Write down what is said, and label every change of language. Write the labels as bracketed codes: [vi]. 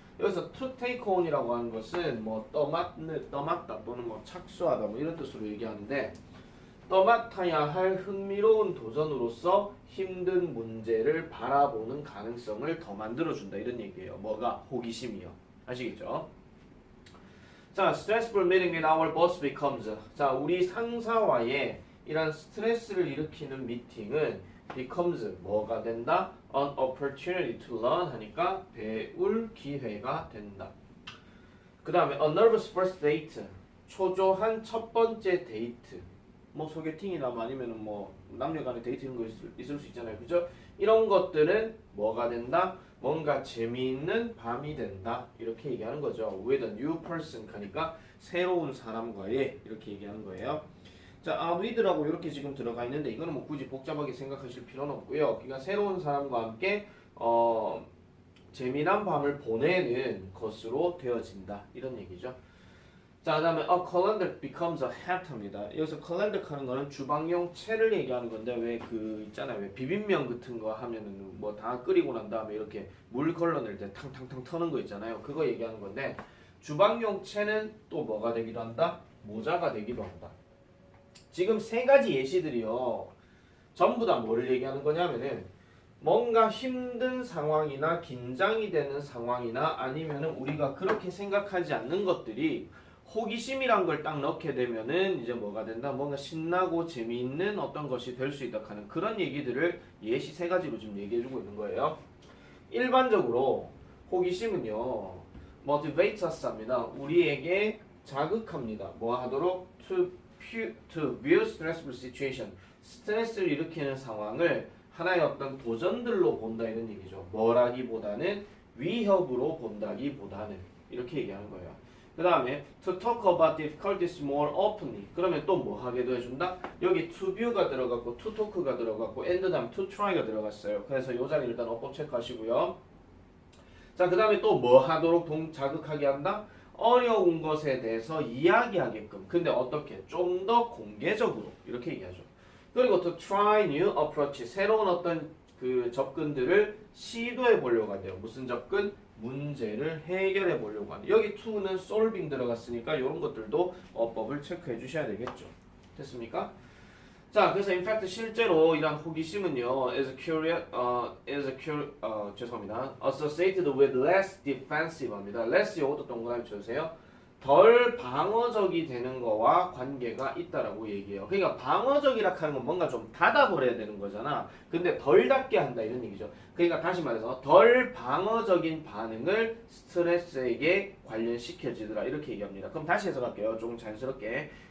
[ko] 여기서 [en] to take on [ko] 이라고 하는 것은 뭐 떠맡다 또는 뭐 착수하다 뭐 이런 뜻으로 얘기하는데 떠맡아야 할 흥미로운 도전으로서 힘든 문제를 바라보는 가능성을 더 만들어준다 이런 얘기예요. 뭐가? 호기심이요. 아시겠죠? [en] 자, stressful meeting with our boss becomes. [ko] 자, 우리 상사와의 이런 스트레스를 일으키는 미팅은 [en] becomes [ko] 뭐가 된다? [en] An opportunity to learn [ko] 하니까 배울 기회가 된다. 그 다음에 [en] a nervous first date. [ko] 초조한 첫 번째 데이트. 뭐 소개팅이나 아니면은 뭐 남녀간의 데이트 이런 거 있을 수 있잖아요. 그죠? 이런 것들은 뭐가 된다? 뭔가 재미있는 밤이 된다. 이렇게 얘기하는 거죠. [en] with a new person [ko] 하니까 새로운 사람과의 이렇게 얘기하는 거예요. 자, with라고 이렇게 지금 들어가 있는데 이거는 뭐 굳이 복잡하게 생각하실 필요는 없고요. 그러니까 새로운 사람과 함께 재미난 밤을 보내는 것으로 되어진다. 이런 얘기죠. 자, 그 다음에 [en] a calendar becomes a hat [ko] 입니다. 여기서 calendar 하는 거는 주방용 채를 얘기하는 건데 왜 그 있잖아요. 왜 비빔면 같은 거 하면은 뭐 다 끓이고 난 다음에 이렇게 물 걸러낼 때 탕탕탕 터는 거 있잖아요. 그거 얘기하는 건데 주방용 채는 또 뭐가 되기도 한다? 모자가 되기도 한다. 지금 세 가지 예시들이요. 전부 다 뭐를 얘기하는 거냐면은 뭔가 힘든 상황이나 긴장이 되는 상황이나 아니면은 우리가 그렇게 생각하지 않는 것들이 호기심이란 걸 딱 넣게 되면은 이제 뭐가 된다? 뭔가 신나고 재미있는 어떤 것이 될 수 있다 하는 그런 얘기들을 예시 세 가지로 지금 얘기해주고 있는 거예요. 일반적으로 호기심은요, [en] motivate us [ko] 합니다. 우리에게 자극합니다. 뭐 하도록? [en] to view stressful situation. [ko] 스트레스를 일으키는 상황을 하나의 어떤 도전들로 본다 이런 얘기죠. 뭐라기보다는 위협으로 본다기보다는 이렇게 얘기하는 거예요. 그 다음에 [en] to talk about difficulties more openly. [ko] 그러면 또 뭐 하게도 해준다? 여기 to view가 들어갔고 to talk가 들어갔고 and 다음에 to try가 들어갔어요. 그래서 이 자리 일단 어법 체크하시고요. 자, 그 다음에 또 뭐 하도록 자극하게 한다? 어려운 것에 대해서 이야기하게끔. 근데 어떻게? 좀 더 공개적으로 이렇게 얘기하죠. 그리고 [en] to try new approach. [ko] 새로운 어떤 그 접근들을 시도해 보려고 하대요. 무슨 접근? 문제를 해결해 보려고 하는. 여기 to는 solving 들어갔으니까 이런 것들도 어법을 체크해 주셔야 되겠죠. 됐습니까? 자, 그래서 [en] in fact [ko] 실제로 이런 호기심은요 죄송합니다. [en] associated with less defensive입니다. [ko] less 요것도 동그라미 쳐주세요. 덜 방어적이 되는 거와 관계가 있다라고 얘기해요. 그러니까 방어적이라 하는 건 뭔가 좀 닫아버려야 되는 거잖아. 근데 덜 닫게 한다 이런 얘기죠. 그러니까 다시 말해서 덜 방어적인 반응을 스트레스에게 관련시켜지더라 이렇게 얘기합니다. 그럼 다시 해석할게요. 조금 자연스럽게.